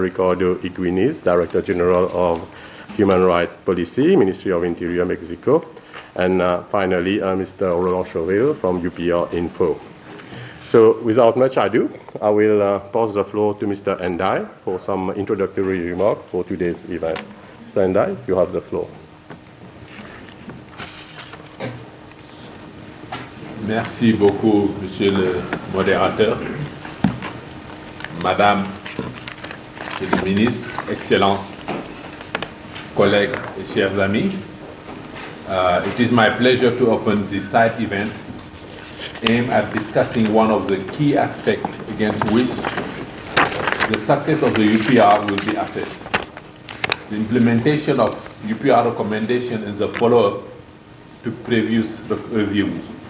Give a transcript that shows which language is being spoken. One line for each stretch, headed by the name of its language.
English: Ricardo Iguiniz, Director General of Human Rights Policy, Ministry of Interior, Mexico, and finally Mr. Roland Chauville from UPR Info. So without much ado, I will pass the floor to Mr. Ndiaye for some introductory remarks for today's event. Mr. Ndiaye, you have the floor.
French: Merci beaucoup, Monsieur le modérateur, Madame le ministre, Excellences, collègues et chers amis.
English: It is my pleasure to open this side event aimed at discussing one of the key aspects against which the success of the UPR will be assessed: the implementation of UPR recommendation and the follow-up to previous reviews.